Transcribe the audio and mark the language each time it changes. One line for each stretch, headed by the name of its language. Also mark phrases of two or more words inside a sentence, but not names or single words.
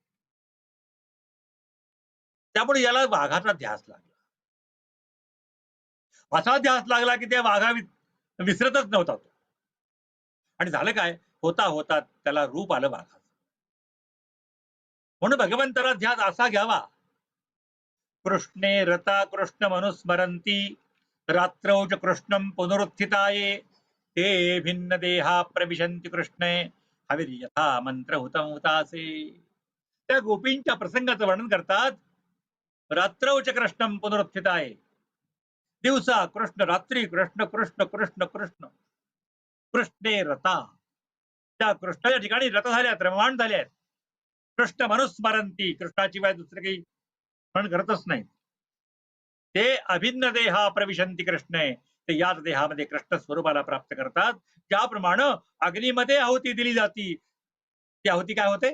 Marathi: त्यामुळे याला वाघाचा ध्यास लागला. असा ध्यास लागला की त्या वाघा विसरतच नव्हता तो. आणि झालं काय, होता होता त्याला रूप आलं वाघाचं. म्हणून भगवंताला ध्यास असा घ्यावा,
Sanskrit: कृष्णे रता कृष्ण मनुस्मरंती रात्रौच कृष्णम पुनरुत्थिताये ते भिन्न देहा प्रविशंती कृष्णे हविर्यथा मंत्र हुतम हुतासे.
Marathi: त्या गोपींच्या प्रसंगाचं वर्णन करतात.
Sanskrit: रात्रौच कृष्णम पुनरुत्थिताये,
Marathi: दिवसा कृष्ण, रात्री कृष्ण कृष्ण कृष्ण कृष्ण
Sanskrit: कृष्णे रता.
Marathi: त्या कृष्णाच्या ठिकाणी रत झाल्यात, रममाण झाल्यात.
Sanskrit: कृष्ण मनुस्मरंती,
Marathi: कृष्णाशिवाय दुसरे काही स्मरण करतच नाही.
Sanskrit: ते अभिन्न देहा प्रविशंती कृष्णे,
Marathi: ते याच देहामध्ये कृष्ण स्वरूपाला प्राप्त करतात. ज्याप्रमाणे अग्नीमध्ये आहुती दिली जाती, ती आहुती काय होते?